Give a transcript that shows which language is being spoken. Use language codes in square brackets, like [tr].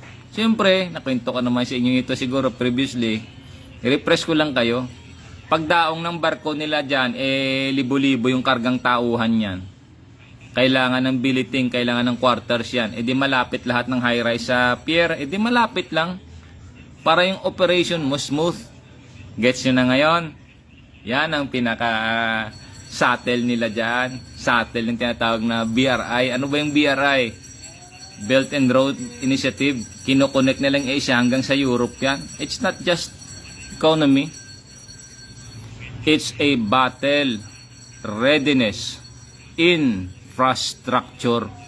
[tl] Siyempre, nakwento ko naman sa inyo ito siguro previously. I-refresh ko lang kayo. Pagdaong ng barko nila dyan, libo-libo yung kargang tauhan yan. Kailangan ng billeting, kailangan ng quarters yan. Di malapit lahat ng high-rise sa pier. Di malapit lang. Para yung operation mo smooth. Gets nyo na ngayon? Yan ang pinaka-shuttle nila dyan. Shuttle yung tinatawag na BRI. Ano ba yung BRI? Belt and Road Initiative. Kinokonect nilang Asia hanggang sa Europe yan. [en] It's not just economy. It's a battle readiness in infrastructure.